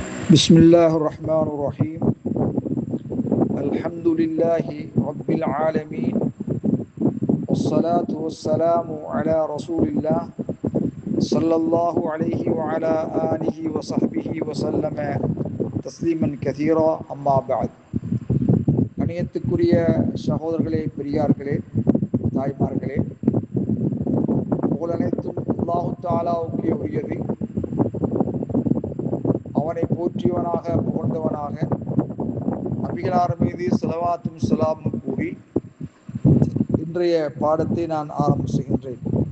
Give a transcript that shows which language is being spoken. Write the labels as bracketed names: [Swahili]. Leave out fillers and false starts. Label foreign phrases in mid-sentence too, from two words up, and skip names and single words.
[Arabic] بسم الله الرحمن الرحيم الحمد لله رب العالمين والصلاة والسلام على رسول الله صلى الله عليه وعلى آله وصحبه وسلم تسليما كثيرا أما بعد [Tamil] கணியத்துக்குரிய சகோதரர்களே, பெரியார்களே, தாய்மார்களே, புகழ் அனைத்தும் அல்லாஹு தஆலாவுக்கே உரியது. அவனை போற்றியவனாக புகழ்ந்தவனாக நபிகளார் மீது ஸலவாத்தும் ஸலாமும் கூறி இன்றைய பாடத்தை நான் ஆரம்பம் செய்கின்றேன்.